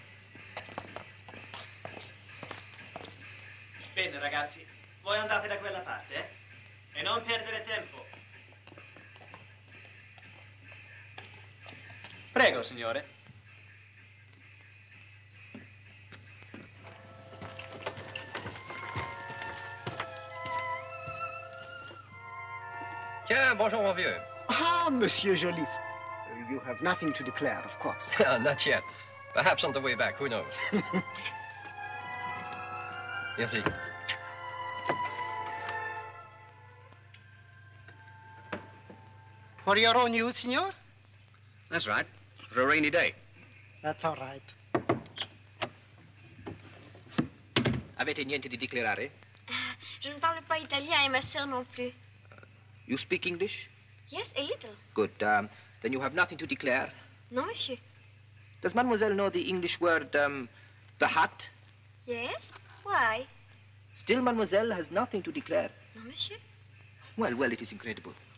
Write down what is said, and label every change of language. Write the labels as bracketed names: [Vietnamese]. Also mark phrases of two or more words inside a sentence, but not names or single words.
[Italian] Bene, ragazzi, voi andate da quella parte, eh? E non perdere tempo. Prego, signore. [French] Tiens, bonjour, mon vieux. Ah, Monsieur Joliffe. [English] You have nothing to declare, of course. Not yet. Perhaps on the way back, who knows? [French] Merci. [English] For your own use, signor? That's right. For a rainy day. That's all right. [Italian] Avete niente di declarare? [French] Je ne parle pas italien et ma sœur non plus. [English] You speak English? Yes, a little. Good. Then you have nothing to declare. [French] Non, monsieur. [English] Does mademoiselle know the English word, the hat? Yes? Why? Still, mademoiselle has nothing to declare. [French] Non, monsieur. [English] Well, it is incredible.